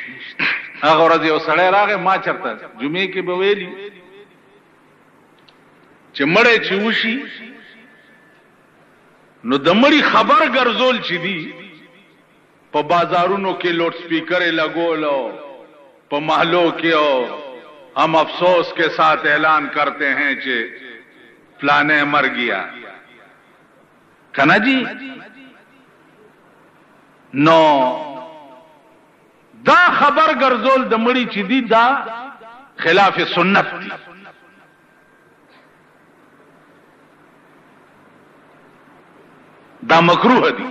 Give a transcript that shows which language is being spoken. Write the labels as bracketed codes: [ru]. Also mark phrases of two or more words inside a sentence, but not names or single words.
[ps] هغه ورځ یو سړی راغی ما چرته جمعې کې به ویلي چې مړی چې وشي نو د مړي خبر ګرځول چې دي په بازارونو کې لوډ سپیکر لګولو، په محلوں کې [ur] ہم افسوس کے ساتھ اعلان کرتے ہیں کہ فلانے مر گیا [ps] کنا جی. نو دا خبر ګرځول د مړي چې دي دا خلاف سنت دي. دا مکروه دي.